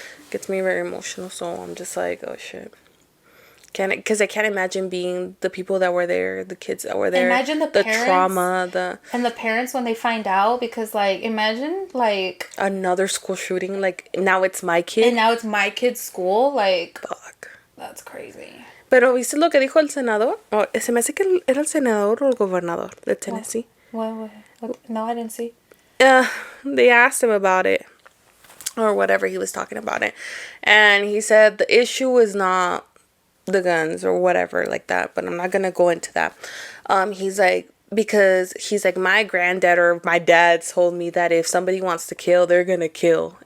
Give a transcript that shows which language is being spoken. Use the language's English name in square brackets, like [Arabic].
[English] So I'm just like, oh shit. Because I can't imagine being the people that were there, the kids that were there. Imagine the parents, trauma, and the parents when they find out, because like imagine like another school shooting, like now it's my kid. And now it's my kid's school, like fuck. That's crazy. [Spanish] Pero ¿viste lo que dijo el senador? Oh, se me hace que era el senador o el gobernador de Tennessee. [English] What? No, I didn't see. They asked him about it. Or whatever, he was talking about it. And he said the issue is not the guns or whatever like that, but I'm not gonna go into that. He's like, because he's like, my granddad or my dad told me that if somebody wants to kill, they're gonna kill.